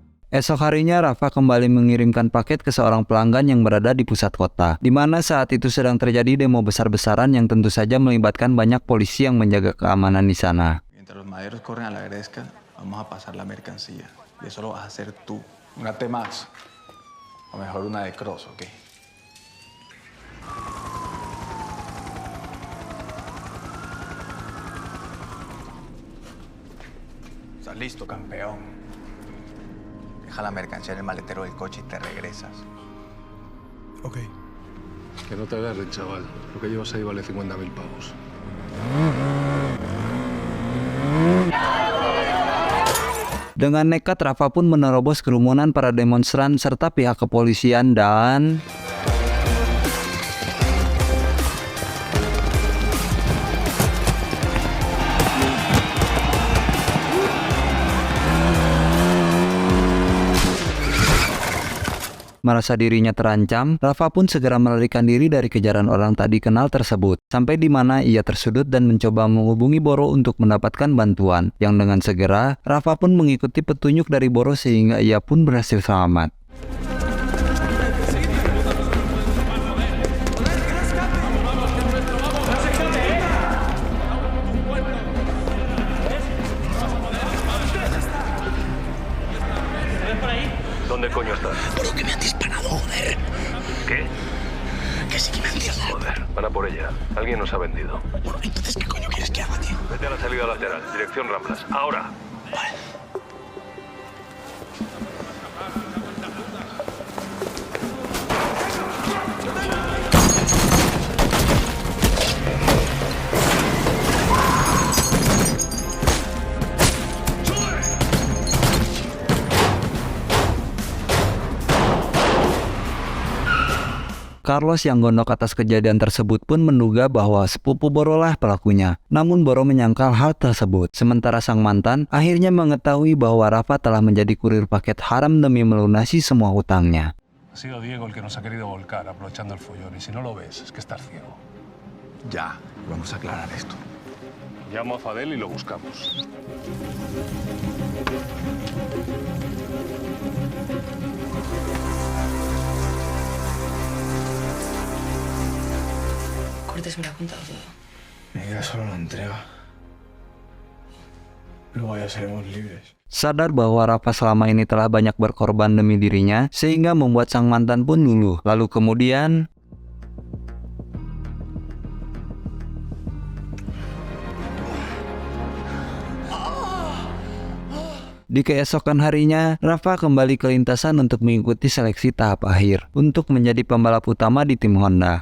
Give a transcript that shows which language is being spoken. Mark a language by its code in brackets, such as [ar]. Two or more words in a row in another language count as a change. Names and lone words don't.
[id] Esok harinya Rafa kembali mengirimkan paket ke seorang pelanggan yang berada di pusat kota, di mana saat itu sedang terjadi demo besar-besaran yang tentu saja melibatkan banyak polisi yang menjaga keamanan di sana. [es] Mientras los maderos corren a la gresca, vamos a pasar la mercancía. Y eso lo vas a hacer tú. Una T-Max. O mejor una de Cross, ¿ok? ¿Estás listo, campeón? Deja la mercancía en el maletero del coche y te regresas. Ok. Que no te agarren, chaval. Lo que llevas ahí vale 50.000 pavos. [id] Dengan nekat, Rafa pun menerobos kerumunan para demonstran serta pihak kepolisian dan merasa dirinya terancam, Rafa pun segera melarikan diri dari kejaran orang tak dikenal tersebut, sampai di mana ia tersudut dan mencoba menghubungi Boro untuk mendapatkan bantuan. Yang dengan segera, Rafa pun mengikuti petunjuk dari Boro sehingga ia pun berhasil selamat. [es] ¿Dónde coño estás? Bro, que me han disparado, joder. ¿Qué? Que sí que me han disparado. Joder, van a por ella. Alguien nos ha vendido. Bueno, entonces, ¿qué coño quieres que haga, tío? Vete a la salida lateral, dirección Ramblas. ¡Ahora! Vale. [id] Carlos yang gondok atas kejadian tersebut pun menduga bahwa sepupu Boro lah pelakunya. Namun Boro menyangkal hal tersebut. Sementara sang mantan akhirnya mengetahui bahwa Rafa telah menjadi kurir paket haram demi melunasi semua hutangnya. [es] Ha sido Diego el que nos ha querido volcar, aprovechando el follón. Y si no lo ves, es que estás ciego. Ya, vamos a aclarar esto. Llamo a Fadel y lo buscamos. Cortés me lo ha contado todo. Me queda solo la entrega. Luego ya seremos libres. [id] Sadar bahwa Rafa selama ini telah banyak berkorban demi dirinya, sehingga membuat sang mantan pun luluh. Lalu kemudian di keesokan harinya, Rafa kembali ke lintasan untuk mengikuti seleksi tahap akhir untuk menjadi pembalap utama di tim Honda.